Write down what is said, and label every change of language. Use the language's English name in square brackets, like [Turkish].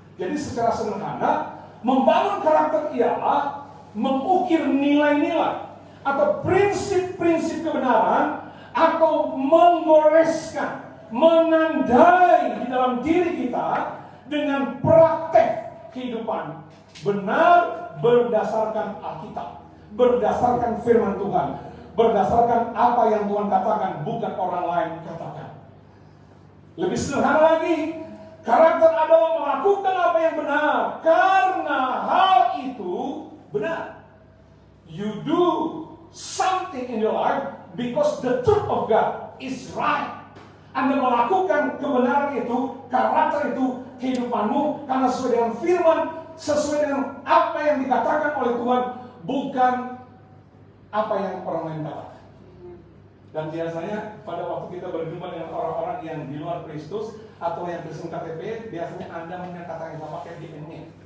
[Indonesian] Jadi secara sederhana, membangun karakter ialah mengukir nilai-nilai atau prinsip-prinsip kebenaran, atau menggoreskan, menandai di dalam diri kita dengan praktek kehidupan benar berdasarkan Alkitab, berdasarkan firman Tuhan, berdasarkan apa yang Tuhan katakan, bukan orang lain katakan. Lebih sederhana lagi, karakter adalah melakukan apa yang benar karena hal itu benar. [English] You do something in your life because the truth of God is right. [Indonesian] Anda melakukan kebenaran itu, karakter itu, kehidupanmu karena sesuai dengan firman, sesuai dengan apa yang dikatakan oleh Tuhan, bukan apa yang orang lain katakan. Dan biasanya pada waktu kita berjumpa dengan orang-orang yang di luar Kristus atau yang Kristen KTP, biasanya Anda mendengar kata yang sama pakai DNA.